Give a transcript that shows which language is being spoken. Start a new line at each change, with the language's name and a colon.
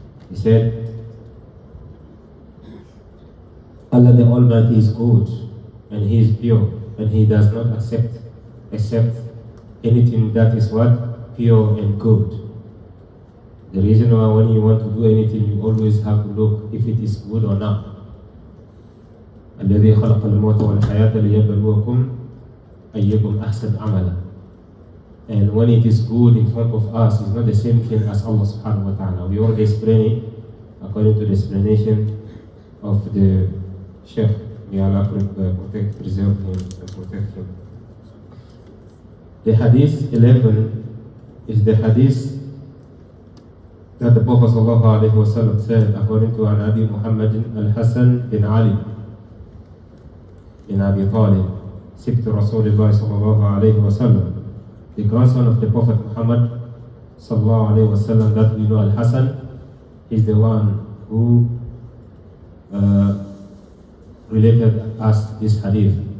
English: He said, Allah the Almighty is good and He is pure, and He does not accept except anything that is what? Pure and good. The reason why when you want to do anything, you always have to look if it is good or not.
Arabic: الذي خلق الموت والحياة ليبلوكم أيكم أحسن عملا.
English: And when it is good in front of us, it's not the same thing as Allah subhanahu wa ta'ala. We already explained it according to the explanation of the Sheikh. May Allah protect, preserve him and protect him. The hadith 11 is the hadith that the Prophet sallallahu alaihi wasallam said according to Abi Muhammad al-Hasan bin Ali in Abi Talib, Sitou Rasulullah sallallahu alayhi wa sallam, the grandson of the Prophet Muhammad sallallahu alayhi wa sallam, that we know Al-Hasan is the one who related us this hadith.